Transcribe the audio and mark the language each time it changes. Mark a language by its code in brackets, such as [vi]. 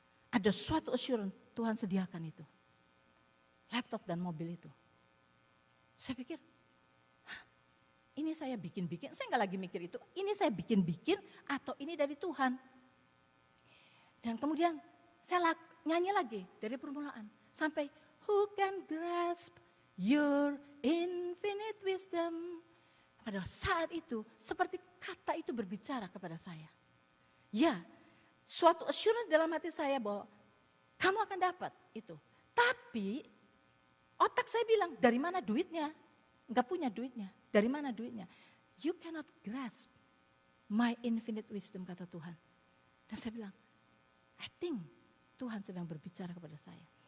[id] Ada suatu assurance, Tuhan sediakan itu. Laptop dan mobil itu. Saya pikir, ini saya bikin-bikin, saya enggak lagi mikir itu. Ini saya bikin-bikin atau ini dari Tuhan. Dan kemudian saya nyanyi lagi dari permulaan. Sampai, [en] who can grasp your infinite wisdom. [id] Pada saat itu, seperti kata itu berbicara kepada saya. Ya, suatu assurance dalam hati saya bahwa kamu akan dapat itu. Tapi, otak saya bilang, dari mana duitnya? Enggak punya duitnya. Dari mana duitnya? [en] You cannot grasp my infinite wisdom, [id] kata Tuhan. Dan saya bilang, [en] I think [id] Tuhan sedang berbicara kepada saya.